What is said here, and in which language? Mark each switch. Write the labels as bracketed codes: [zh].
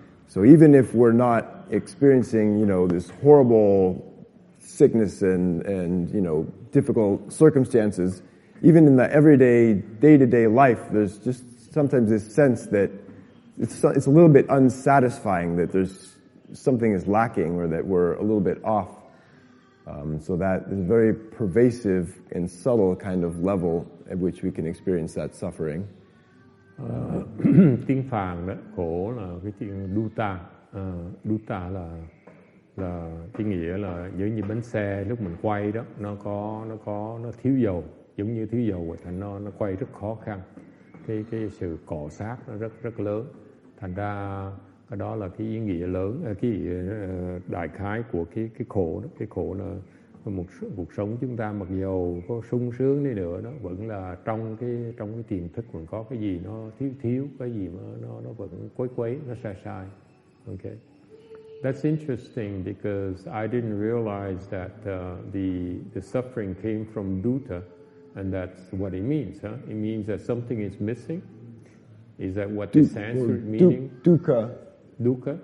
[en] So even if we're not experiencing, this horrible sickness and difficult circumstances, even in the everyday, day-to-day life, there's just sometimes this sense that it's a little bit unsatisfying, that there's something is lacking or that we're a little bit off. So that is a very pervasive and subtle kind of level at which we can experience that suffering. [vi] Tiếng Phạn đó, khổ là cái chuyện dukkha. Dukkha là cái nghĩa là giống như bánh xe lúc mình quay đó, nó thiếu dầu, giống như thiếu dầu, thành nó quay rất khó khăn. Cái sự cọ sát nó rất lớn, thành ra cái đó là cái ý nghĩa lớn, cái đại khái của cái khổ đó. Cái khổ là cuộc sống chúng ta mặc dầu có sung sướng đi nữa, nó vẫn là trong cái tiềm thức vẫn có cái gì nó thiếu, cái gì mà nó vẫn quấy, nó sai. [en] Okay, that's interesting because I didn't realize that the suffering came from dukkha. And that's what it means, huh? It means that something is missing. Is that what the Sanskrit meaning? Dukkha. Dukkha.